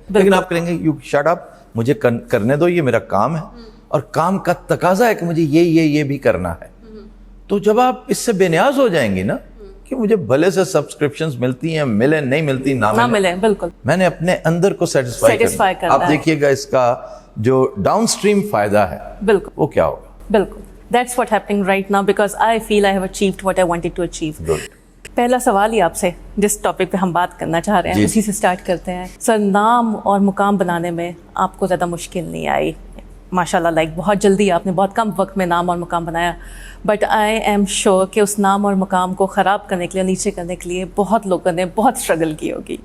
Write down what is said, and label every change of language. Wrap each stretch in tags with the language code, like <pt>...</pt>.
<ur>لیکن آپ کریں گے</ur> <en>you shut up,</en> <ur>مجھے کرنے دو, یہ میرا کام ہے اور کام کا تقاضا ہے کہ مجھے یہ بھی کرنا ہے. تو جب آپ اس سے بے نیاز ہو جائیں گی نا کہ مجھے بھلے سے سبسکرپشنز ملتی ہیں, ملے نہیں ملتی نہ ملے, بالکل میں نے اپنے اندر کو سیٹسفائی کرنا. آپ دیکھیے گا اس کا جو ڈاؤن اسٹریم فائدہ ہے بالکل وہ کیا ہوگا. بالکل</ur> <en>that's what happening right now because I feel I have achieved what I wanted to achieve. Good.</en> <ur>پہلا سوال ہی آپ سے جس ٹاپک پہ ہم بات کرنا چاہ رہے ہیں اسی سے سٹارٹ کرتے ہیں. سر, نام اور مقام بنانے میں آپ کو زیادہ مشکل نہیں آئی, ماشاء اللہ, لائک بہت جلدی آپ نے بہت کم وقت میں نام اور مقام بنایا,</ur> <en>but I am sure</en> <ur>کہ اس نام اور مقام کو خراب کرنے کے لیے, نیچے کرنے کے لیے بہت لوگوں نے بہت اسٹرگل کی ہوگی.</ur>